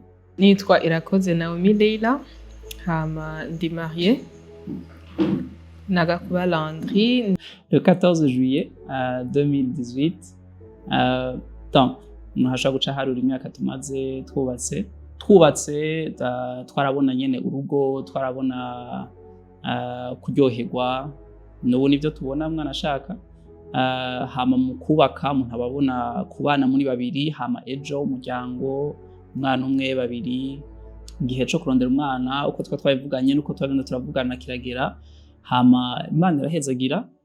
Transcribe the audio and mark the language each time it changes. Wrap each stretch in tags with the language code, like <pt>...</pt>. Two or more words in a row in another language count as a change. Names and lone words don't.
<rn>Nitwa Irakoze Naomi Leïla, hama ndi mariée na Gakuba Landry.</rn> <fr>Le 14 juillet 2018, donc</fr> <rn>nahasha guca harura imyaka tumaze twubatse twarabona nyene urugo, twarabona kuryoherwa, n'ubu nivyo tubona mwana ashaka. Hama mu kubaka umuntu ababona kubana muri babiri, hama ejo umuryango, umwana umwe babiri, igihe cyo kurondera umwana uko twabivuganye nuko twagenda turavugana kiragera, hama Imana irahezagira.</rn>